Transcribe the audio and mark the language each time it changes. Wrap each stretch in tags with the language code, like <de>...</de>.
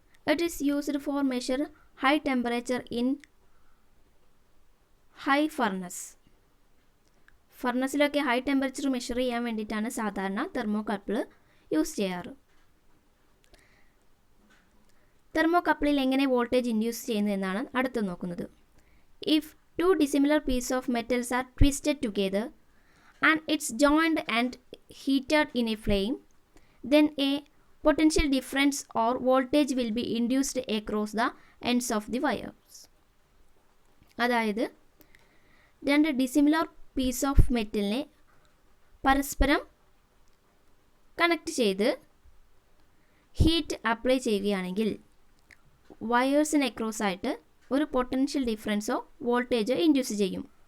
<en>It is used for measure high temperature in high furnace.</en> <ml>ഫർണസിലൊക്കെ high temperature measure ചെയ്യാൻ വേണ്ടിയിട്ടാണ് സാധാരണ thermocouple use ചെയ്യാറ്. തെർമോകപ്പിളിൽ എങ്ങനെ വോൾട്ടേജ് ഇൻഡ്യൂസ് ചെയ്യുന്നതെന്നാണ് അടുത്ത് നോക്കുന്നത്.</ml> <en>If two dissimilar piece of metals are twisted together and it's joined and heated in a flame, then a potential difference or voltage will be induced across the ends of the wires.</en> <ml>അതായത് രണ്ട് dissimilar piece of മെറ്റലിനെ പരസ്പരം connect ചെയ്ത് heat apply ചെയ്യുകയാണെങ്കിൽ വയേഴ്സിന് across ആയിട്ട് ഒരു potential ഡിഫറൻസോ വോൾട്ടേജോ induce ചെയ്യും.</ml>